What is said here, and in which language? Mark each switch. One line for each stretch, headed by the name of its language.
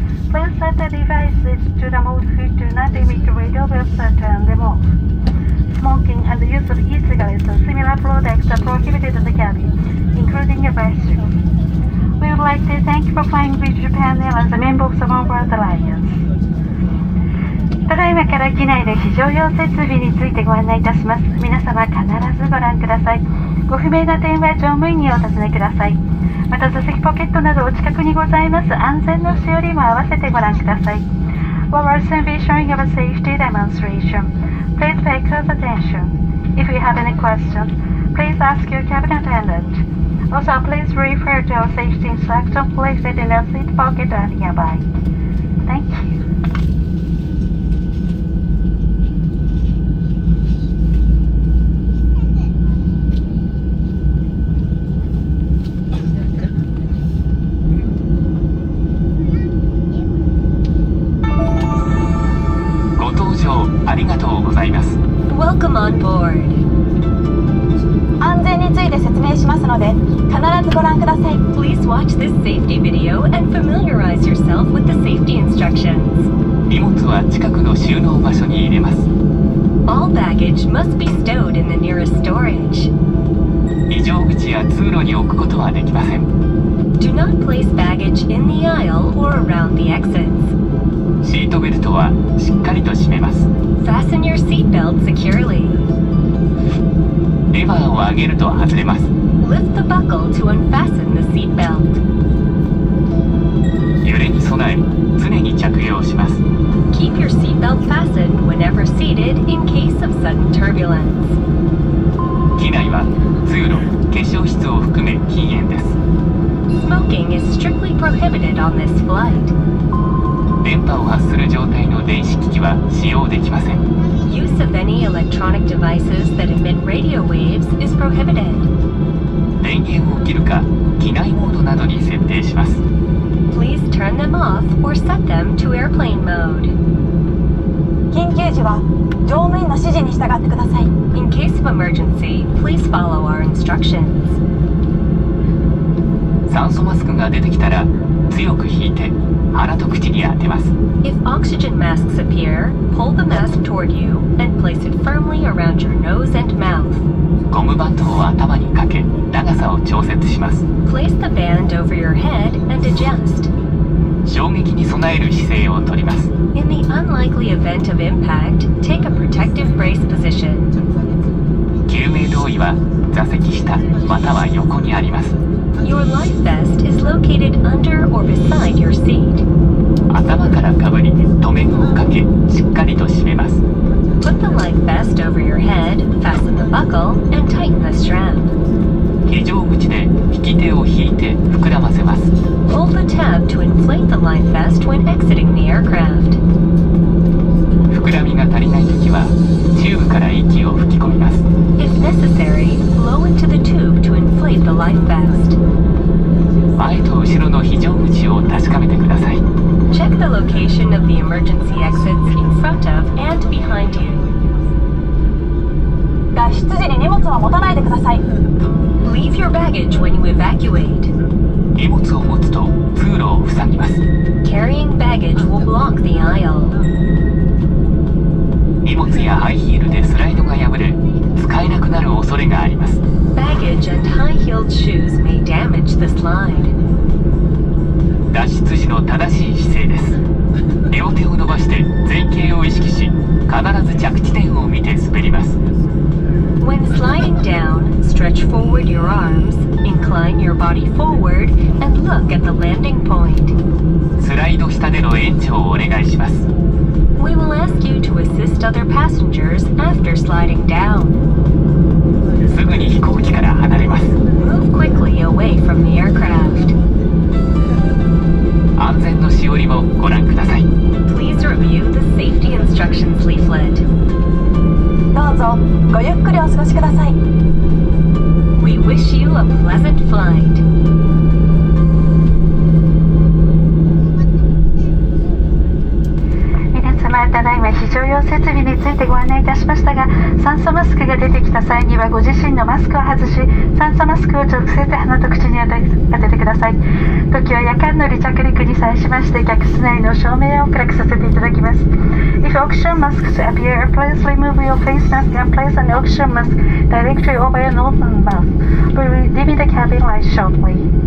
English: Please set the devices to the mode which do not emit radio waves and turn them off. Smoking and the use of e-cigarettes and similar products are prohibited in the cabin, including a bathroom. We would like to thank you for flying with Japan Airlines, a member of the One World Alliance.
Japanese: ただいまから機内の非常用設備についてご案内いたします。皆様必ずご覧ください。ご不明な点は乗務員にお尋ねください。また座席ポケットなどお近くにございます安全のしおりも合わせてご覧ください。
English: We will soon be showing our safety demonstration. Please pay close attention. If you have any questions, please ask your cabin attendant. Also, please refer to our safety instructions placed in your seat pocket or nearby. Thank you.
Japanese: ありがとうございます。
English: Welcome on board.
Japanese: 安全について説明しますので、必ずご覧ください。
English: Please watch this safety video and familiarize yourself with the safety instructions.
Japanese: 荷物は近くの収納場所に入れます。
English: All baggage must be stowed in the nearest storage.
Japanese: 異常口や通路に置くことはできません。
English: Do not place baggage in the aisle or around the exits.
Japanese: シートベルトはしっかりと締めます。
English: Fasten your seatbelt securely.
Japanese: レバーを上げると外れます。
English: Lift the buckle to unfasten the seatbelt.
Japanese: 揺れに備え、常に着用します。
English: Keep your seatbelt fastened whenever seated in case of sudden turbulence.
Japanese: 機内は通路、化粧室を含め禁煙です。
English: Smoking is strictly prohibited on this flight.
Japanese: 電波を発する状態の電子機器は使用できません。
English: Use of any electronic devices that emit radio waves is prohibited.
Japanese: 電源を切るか、機内モードなどに設定します。
English: Please turn them off or set them to airplane mode.
Japanese: 緊急時は乗務員の指示に従ってください。
English: In case of emergency, please follow our instructions.
Japanese: 酸素マスクが出てきたら強く引いて鼻と口に当てます。
English: If oxygen masks appear, pull the mask toward you and place it firmly around your nose and mouth.
Japanese: ゴムバンドを頭にかけ、長さを調節します。
English: Place the band over your head and adjust.
Japanese: 衝撃に備える姿勢をとります。
English: In the unlikely event of impact, take a protective brace position.
Japanese: 救命胴衣は座席下または横にあります。
English: Your life vest is located under or beside your seat.
Japanese: 頭からかぶり、留め具をかけ、しっかりと締めます。
English: Put the life vest over your head, fasten the buckle, and tighten the strap.
Japanese: 非常口で引きき手を引いて膨らませます。
English: Hold the tab to inflate the life vest when exiting the aircraft.
Japanese: 膨らみが足りないときはチューブから息を吹き込みます。
English: If necessary, blow into the tube to inflate the life vest.
Japanese: 前と後ろの非常口を確かめてください。
English: Check the location of the emergency exits in front of and behind you.
Japanese: 脱出時に荷物は持たないでください。
English: Leave your baggage when you evacuate.
Japanese: 荷物を持つと通路を塞ぎます。
English: Carrying baggage will block the aisle.
Japanese: 荷物やハイヒールでスライドが破れ使えなくなる恐れがあります。
English: Baggage and high-heeled shoes may damage the slide.
Japanese: 脱出時の正しい姿勢です。両手を伸ばして前傾を意識し、必ず着地点を見て滑ります。
English: When sliding down, stretch forward your arms, incline your body forward, and look at the landing point.
Japanese: スライド下での援助をお願いします。
English: We will ask you to assist other passengers after sliding down.
Japanese: すぐに飛行機から離れます。
English: Move quickly away from the aircraft.
Japanese: 安全のしおりもご覧ください。
English: Please review the safety instructions leaflet.
Japanese: どうぞごゆっくりお過ごしください。
English: We wish you a pleasant flight.
Japanese: 皆様、ただいま非常用設備についてご案内いたしましたが、酸素マスクが出てきた際にはご自身のマスクを外し、酸素マスクを直接鼻と口に当ててください。時は夜間の離着陸に際しまして客室内の照明を暗くさせていただきます。
English: If oxygen masks appear, please remove your face mask and place an oxygen mask directly over your nose and mouth. We will leave the cabin light shortly.